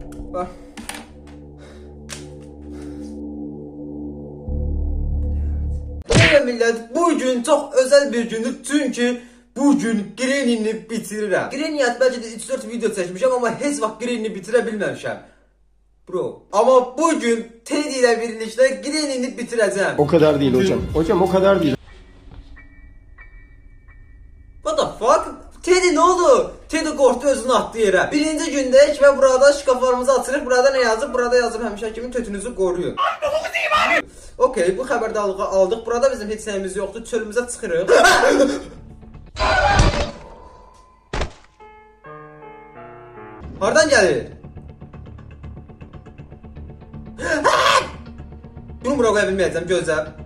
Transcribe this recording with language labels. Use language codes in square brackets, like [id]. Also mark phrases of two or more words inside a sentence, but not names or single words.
[tr] Bak. Evet millet, bugün çok özel bir gündür çünkü bugün Granny'ni bitirirəm. [az] Granny bəlkə də 3-4 video çəkmişəm amma heç vaxt Granny'ni bitirə bilməmişəm. Bro. [tr] Ama bugün Teddy ile birlikte Granny'ni bitireceğim. O kadar değil hocam. Hocam o kadar değil. [en] What the fuck? [tr] Teddy ne oldu? Teddy korktu, özünü attı yere. Birinci gündeyik ve burada [az] şkaflarımızı açırıq. Burada ne yazıb? Burada yazıb həmişə kimi tötünüzü qoruyun. Okey, bu xəbərdarlığı aldıq. Burada bizim heç nəyimiz yoxdur. Çölümüzə çıxırıq. Hardan gəlir? Bunu bura qoya bilməyəcəm, gözlə.